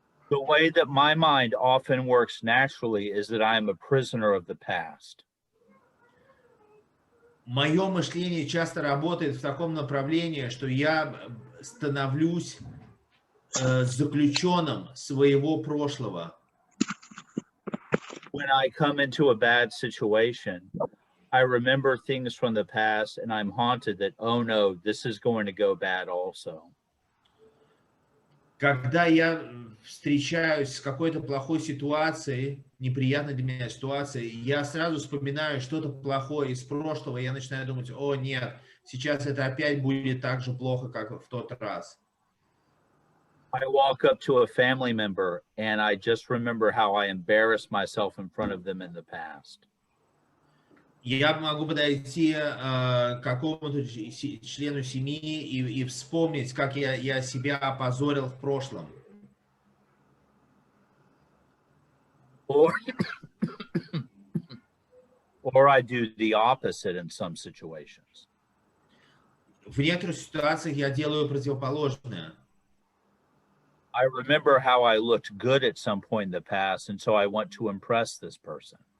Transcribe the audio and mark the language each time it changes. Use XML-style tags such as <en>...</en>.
<en>The way that my mind often works naturally is that I am a prisoner of the past.</en> <ru>Мое мышление часто работает в таком направлении, что я становлюсь заключенным своего прошлого.</ru> <en>When I come into a bad situation, I remember things from the past and I'm haunted that, oh no, this is going to go bad also.</en> <ru>Когда я встречаюсь с какой-то плохой ситуацией, неприятной для меня ситуацией, я сразу вспоминаю что-то плохое из прошлого, и я начинаю думать, о нет, сейчас это опять будет так же плохо, как в тот раз.</ru> <en>I walk up to a family member and I just remember how I embarrassed myself in front of them in the past.</en> <ru>Я могу подойти к какому-то члену семьи и вспомнить, как я себя опозорил в прошлом.</ru> <en>Or I do the opposite in some situations.</en> <ru>В некоторых ситуациях я делаю противоположное.</ru> <en>I remember how I looked good at some point in the past, and so I want to impress this person.</en>